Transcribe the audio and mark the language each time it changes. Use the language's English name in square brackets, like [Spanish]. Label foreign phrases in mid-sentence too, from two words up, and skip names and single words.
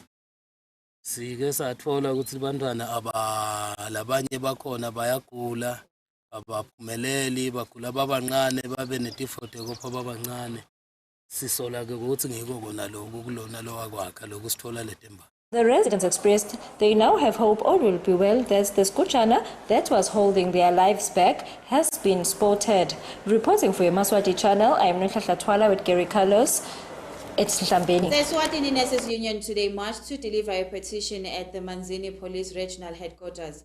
[Swati] Sike sathola ukuthi bantwana labanye bakhona bayagula abaphumeleli bagula babancane babe netifote kopha babancane sisola ke ukuthi ngiko kona lokho kulona lo wakwakha lokho sithola letemba. [English] The residents expressed they now have hope all will be well that the skuchana that was holding their lives back has been spotted. Reporting for Yemaswati channel, I am Nhlahla Twala with Gary Carlos. It's Nhlambeni. The ESWATINI Nurses Union today marched to deliver a petition at the Manzini Police Regional Headquarters.